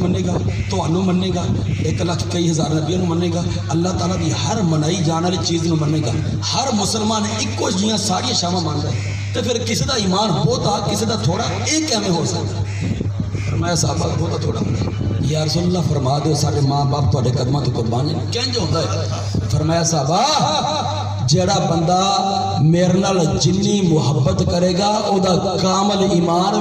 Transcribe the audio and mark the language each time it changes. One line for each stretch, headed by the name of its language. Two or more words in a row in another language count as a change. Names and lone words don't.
Punjabi: منے گا تانوں منے گا 1 لاکھ کئی ہزار نبیوں نو منے گا اللہ تعالیٰ دی ہر منائی جان والی چیز نو منے گا ہر مسلمان ایکو جیاں ساری شاماں ماندا ہے تے پھر کسی دا ایمان بہتا کسی دا تھوڑا یہ کیویں ہو سکتا فرمایا صحابہ بہتا تھوڑا
Arabic: یا رسول اللہ
Punjabi: فرما دو سارے ماں باپ تہاڈے قدماں تو قربان ہیں کینج ہوندا ہے فرمایا صحابہ جڑا بندہ میرے نال جنی محبت کرے گا او دا کامل ایمان